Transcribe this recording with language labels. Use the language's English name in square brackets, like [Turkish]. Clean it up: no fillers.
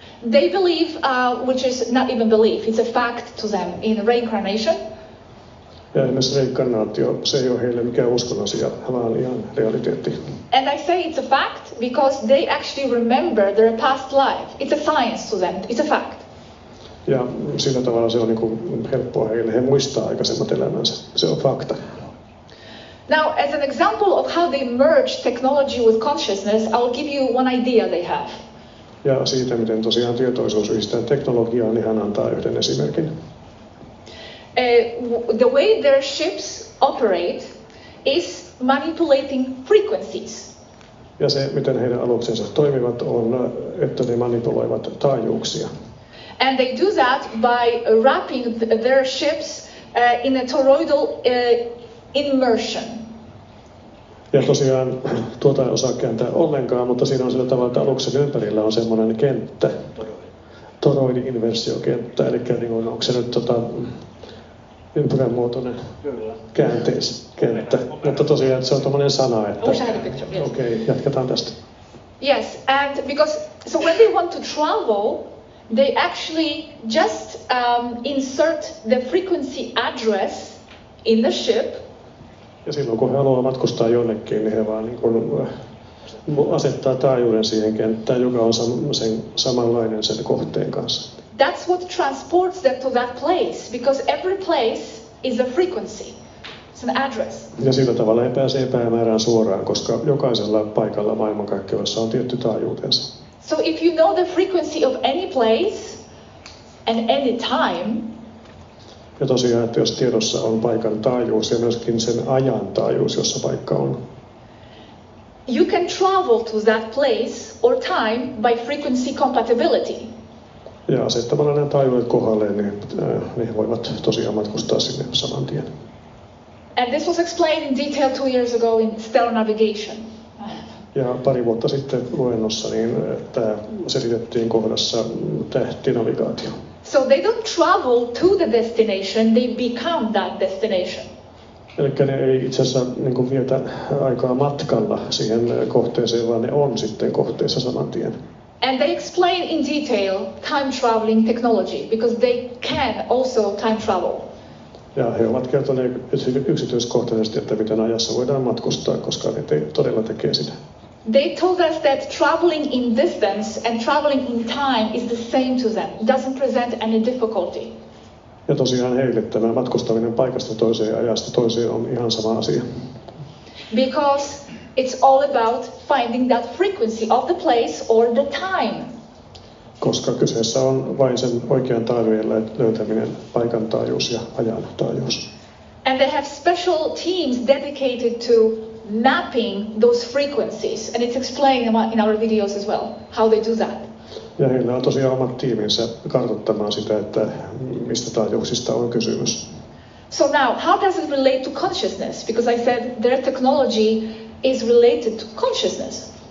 [English] They believe, which is not even belief, it's a fact to them, in reincarnation. [Finnish] Ja esimerkiksi reinkarnaatio, se ei ole heille mikään uskon asia, vaan ihan realiteetti. [English] And I say it's a fact because they actually remember their past life. It's a science to them, it's a fact. [Finnish] Ja sillä tavalla se on niin kuin helppoa heille. He muistaa aikaisemmat elämänsä. Se on fakta. [English] Now, as an example of how they merge technology with consciousness, I'll give you one idea they have. [Finnish] Ja siitä, miten tosiaan tietoisuus yhdistää teknologiaan, niin hän antaa yhden esimerkin. [English] The way their ships operate is manipulating frequencies. [Finnish] Ja se, miten heidän aluksensa toimivat, on, että ne manipuloivat taajuuksia. [English] And they do that by wrapping their ships in a toroidal immersion. [Finnish] Ja tosiaan tuota ei osaa kääntää ollenkaan, mutta siinä on sillä tavalla, että aluksen ympärillä on semmoinen kenttä, toroidi-inversiokenttä, eli niin onko se nyt ympyränmuotoinen käänteiskenttä. Mutta tosiaan se on tommoinen sana, että okei, jatketaan tästä. [English] Yes, and because so when they want to travel, they actually just insert the frequency address in the ship. [Finnish] Ja silloin kun he haluaa matkustaa jonnekin, niin he vaan niin kuin asettaa taajuuden siihen kenttään, joka on sen samanlainen sen kohteen kanssa. [English] That's what transports them to that place, because every place is a frequency. It's an address. [Finnish] Ja sillä tavalla he pääsee päämäärään suoraan, koska jokaisella paikalla maailmankaikkeudessa on tietty taajuutensa. [English] So if you know the frequency of any place and any time, [Finnish] ja tosiaan, että jos tiedossa on paikan taajuus ja myöskin sen ajan taajuus, jossa paikka on, [English] you can travel to that place or time by frequency compatibility. [Finnish] Ja asettamalla nämä taajuudet kohdalleen, niin he voivat tosiaan matkustaa sinne saman tien. [English] And this was explained in detail 2 years ago in stellar navigation. [Finnish] Ja pari vuotta sitten luennossa niin tämä selitettiin kohdassa tähtinavigaatio. [English] So they don't travel to the destination, they become that destination. [Finnish] Eli ne ei itse asiassa niin kuin vietä aikaa matkalla siihen kohteeseen, vaan ne on sitten kohteessa saman tien. [English] And they explain in detail time traveling technology, because they can also time travel. [Finnish] Ja he ovat kertoneet yksityiskohtaisesti, että miten ajassa voidaan matkustaa, koska ne todella tekee sitä. [English] They told us that traveling in distance and traveling in time is the same to them. It doesn't present any difficulty. [Finnish] Ja tosiaan heille tämä matkustaminen paikasta toiseen ja ajasta toiseen on ihan sama asia. [English] Because it's all about finding that frequency of the place or the time. [Finnish] koska kyseessä on vain sen oikean taajuuden löytäminen, paikan taajuus ja ajan taajuus. [English] And they have special teams dedicated to mapping those frequencies, and it's explained in our videos as well, how they do that. [Finnish] Ja heillä on tosiaan omat tiiminsä kartoittamaan sitä, että mistä taajuuksista on kysymys. [English] So now, how does it relate to consciousness? Because I said their technology is related to consciousness.